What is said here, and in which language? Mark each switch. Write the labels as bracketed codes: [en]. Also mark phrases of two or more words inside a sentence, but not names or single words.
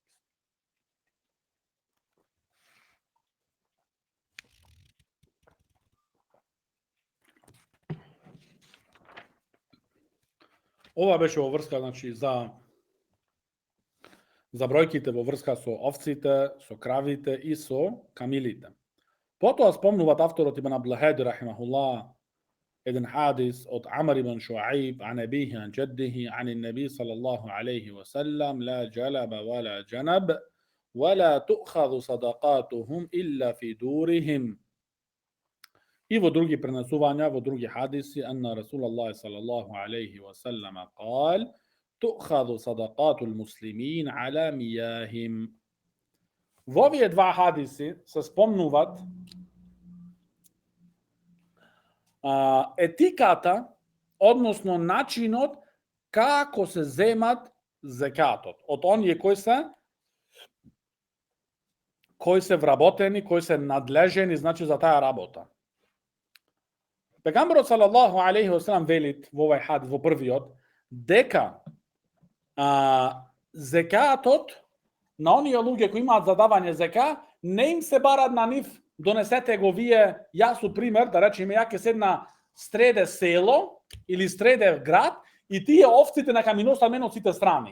[mk] Ова беше во врска, значи, за бројките во врска со овците, со кравите и со камилите. Потоа спомнуваат авторот Ибн Абдул Хади рахимахуллах еден хадис од Амр ибн Шуаиб [ar] عن أبيه عن جده عن النبي صلى الله عليه وسلم لا جلب ولا جنب ولا تؤخذ صدقاتهم إلا في دورهم. [mk] И во други пренесувања, во други хадиси, [ar] أن رسول الله صلى الله عليه وسلم قال تؤخذ صدقات المسلمين على مياههم. [mk] Во овие два хадиси се спомнуваат етиката, односно начинот како се земат зекатот од оние кои се вработени, кои се надлежени, значи, за таа работа. Пегамберот [ar] صلى الله عليه وسلم [mk] велит во овај хадис, во првиот, дека зекатот на оние луѓе кои имаат задавање зека, не им се барат на нив, донесете го вие, јас пример, да речеме, ја ќе седна среде село или среде град и тие овците нека ми носат мене од сите страни.